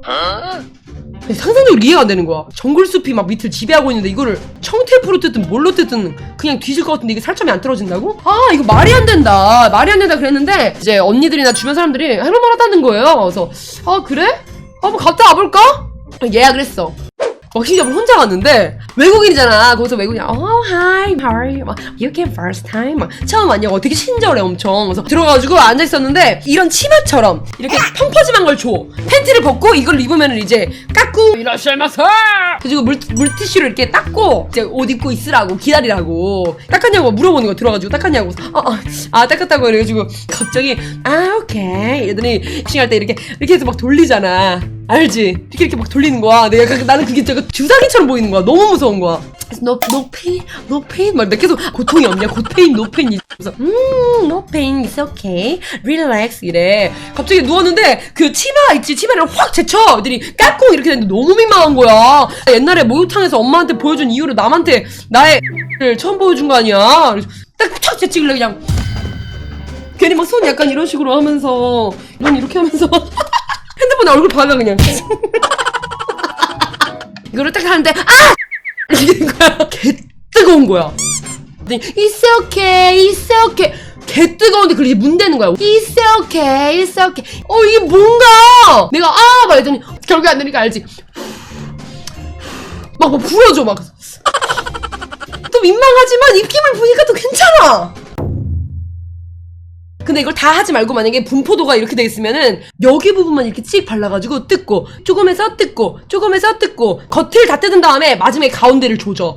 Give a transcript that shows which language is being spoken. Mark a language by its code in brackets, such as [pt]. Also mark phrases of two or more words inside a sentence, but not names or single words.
[ko] 상상적으로 이해가 안 되는 거야. 정글숲이 막 밑을 지배하고 있는데 이거를 청테이프로 뜯든 뭘로 뜯든 그냥 뒤질 것 같은데 이게 살점이 안 떨어진다고? 아, 이거 말이 안 된다. 말이 안 된다 그랬는데 이제 언니들이나 주변 사람들이 할만만 하다는 거예요. 그래서 아, 그래? 뭐 갔다 와볼까? 예약을 했어. 왁싱샵을 혼자 갔는데 외국인이잖아. 거기서 외국인이 [en] hi, how are you? 막 you came first time? [ko] 막 처음 왔냐고. 되게 친절해 엄청. 그래서 들어가가지고 앉아있었는데 이런 치마처럼 이렇게 펑퍼짐한 걸 줘. 팬티를 벗고 이걸 입으면 이제 깎고 이라시마세! 그리고 물티슈를 이렇게 닦고 이제 옷 입고 있으라고 기다리라고. 닦았냐고 물어보는 거. 들어가지고 닦았냐고. 닦았다고 이래가지고 갑자기 오케이 이러더니 왁싱할 때 이렇게 해서 막 돌리잖아. 알지? 이렇게 막 돌리는 거야. 나는 그게 저거 주사기처럼 보이는 거야. 너무 무서운 거야. [en] No pain [ko] 막 계속 고통이 없냐? [en] pain, no pain. 그래서 no pain, it's okay, relax 이래. [ko] 갑자기 누웠는데 그 치마 있지? 치마를 확 제쳐. 애들이 깎고 이렇게 됐는데 너무 민망한 거야. 옛날에 목욕탕에서 엄마한테 보여준 이후로 남한테 나의 를 처음 보여준 거 아니야. 그래서 딱 촥 제치길래 그냥 괜히 막 손 약간 이런 식으로 하면서 눈 이렇게 하면서 핸드폰에 얼굴 박아 그냥. 이거를 딱 하는데 이렇게 된 거야. 개 뜨거운 거야. [en] It's okay, it's okay. [ko] 개 뜨거운데 그걸 이제 문대는 거야. [en] It's okay, it's okay. [ko] 이게 뭔가 내가 막 했더니 결국에 안 되니까 알지. 막 부러져 막. 또 민망하지만 입김을 보니까 또 괜찮아. 근데 이걸 다 하지 말고 만약에 분포도가 이렇게 돼 있으면은 여기 부분만 이렇게 찍 발라가지고 뜯고 조금해서 뜯고 조금해서 뜯고 겉을 다 뜯은 다음에 마지막에 가운데를 조져.